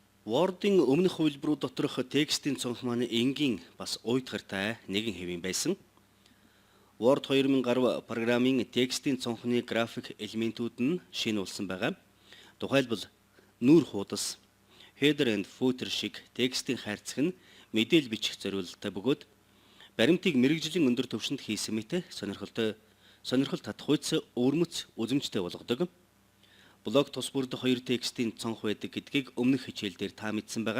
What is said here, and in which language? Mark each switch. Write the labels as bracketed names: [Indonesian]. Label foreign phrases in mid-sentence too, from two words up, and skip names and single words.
[Mongolian] Word-ын өмнөх хувилбарууд доторх текстийн цонх маань энгийн бас уйтгартай нэгэн хэвийн байсан. Word 2010 программын текстийн цонхны график элементүүд нь шинэ болсон байгаа. Тухайлбал нүүр хуудас, [English] header and footer [Mongolian] шиг текстийн хайрцаг нь мэдээлэл бичих зориулалттай бөгөөд баримтыг мэрэгжлийн өндөр түвшинд хийсэн мэт сонирхол татах үйц өвөрмөц үзэмжтэй болгодог. Блог тус бүрд хоёр текстийн цонх байдаг гэдгийг өмнөх хичээлдээр та мэдсэн байгаа.